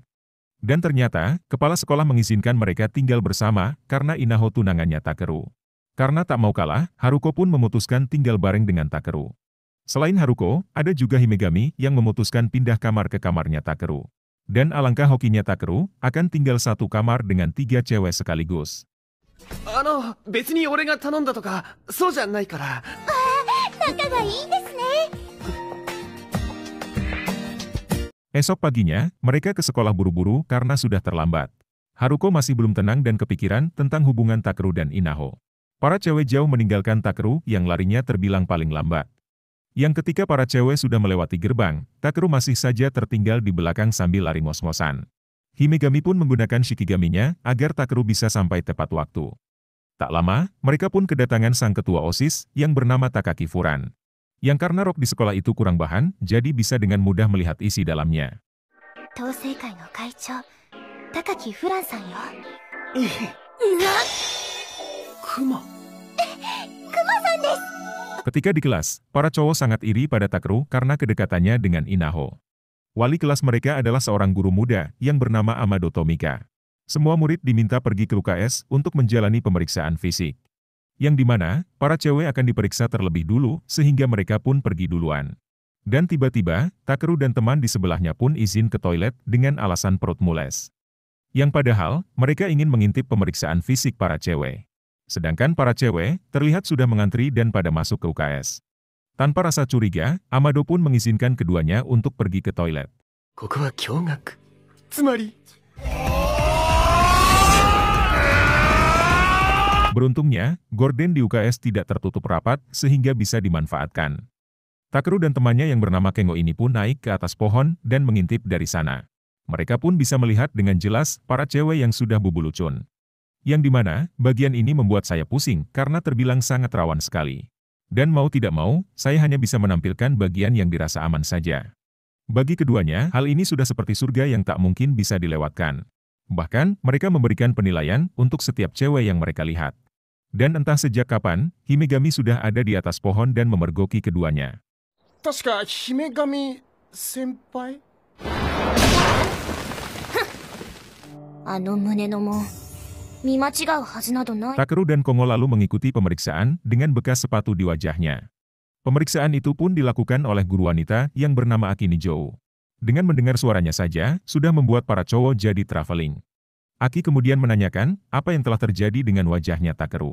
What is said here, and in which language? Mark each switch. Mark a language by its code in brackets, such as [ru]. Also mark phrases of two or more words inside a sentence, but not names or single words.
[id] Dan ternyata, kepala sekolah mengizinkan mereka tinggal bersama karena Inaho tunangannya Takeru. Karena tak mau kalah, Haruko pun memutuskan tinggal bareng dengan Takeru. Selain Haruko, ada juga Himegami yang memutuskan pindah kamar ke kamarnya Takeru. Dan alangkah hokinya Takeru, akan tinggal satu kamar dengan 3 cewek sekaligus. [ja] 別に俺が頼んだとか、そうじゃないから。仲がいいですね。 [id] Esok paginya, mereka ke sekolah buru-buru karena sudah terlambat. Haruko masih belum tenang dan kepikiran tentang hubungan Takeru dan Inaho. Para cewek jauh meninggalkan Takeru yang larinya terbilang paling lambat. Yang ketika para cewek sudah melewati gerbang, Takeru masih saja tertinggal di belakang sambil lari ngos-ngosan. Himegami pun menggunakan shikigaminya agar Takeru bisa sampai tepat waktu. Tak lama, mereka pun kedatangan sang ketua OSIS yang bernama Takaki Furan. Yang karena rok di sekolah itu kurang bahan, jadi bisa dengan mudah melihat isi dalamnya. [ja] 統制会の会長、高木フランさんよ。クマ。 [id] Ketika di kelas, para cowok sangat iri pada Takeru karena kedekatannya dengan Inaho. Wali kelas mereka adalah seorang guru muda yang bernama Amado Tomika. Semua murid diminta pergi ke UKS untuk menjalani pemeriksaan fisik. Yang dimana, para cewek akan diperiksa terlebih dulu sehingga mereka pun pergi duluan. Dan tiba-tiba, Takeru dan teman di sebelahnya pun izin ke toilet dengan alasan perut mules. Yang padahal, mereka ingin mengintip pemeriksaan fisik para cewek. Sedangkan para cewek terlihat sudah mengantri dan pada masuk ke UKS. Tanpa rasa curiga, Amado pun mengizinkan keduanya untuk pergi ke toilet. [ja] ここは共学。つまり。 [id] Beruntungnya, gorden di UKS tidak tertutup rapat sehingga bisa dimanfaatkan. Takeru dan temannya yang bernama Kengo ini pun naik ke atas pohon dan mengintip dari sana. Mereka pun bisa melihat dengan jelas para cewek yang sudah bubulucun. Yang dimana, bagian ini membuat saya pusing karena terbilang sangat rawan sekali. Dan mau tidak mau, saya hanya bisa menampilkan bagian yang dirasa aman saja. Bagi keduanya, hal ini sudah seperti surga yang tak mungkin bisa dilewatkan. Bahkan, mereka memberikan penilaian untuk setiap cewek yang mereka lihat. Dan entah sejak kapan, Himegami sudah ada di atas pohon dan memergoki keduanya. [ja] 確か姫神先輩。あの胸のもん、見間違うはずなどない。 [id] Takeru dan Kongo lalu mengikuti pemeriksaan dengan bekas sepatu di wajahnya. Pemeriksaan itu pun dilakukan oleh guru wanita yang bernama Aki Nijou. Dengan mendengar suaranya saja, sudah membuat para cowok jadi traveling. Aki kemudian menanyakan apa yang telah terjadi dengan wajahnya Takeru.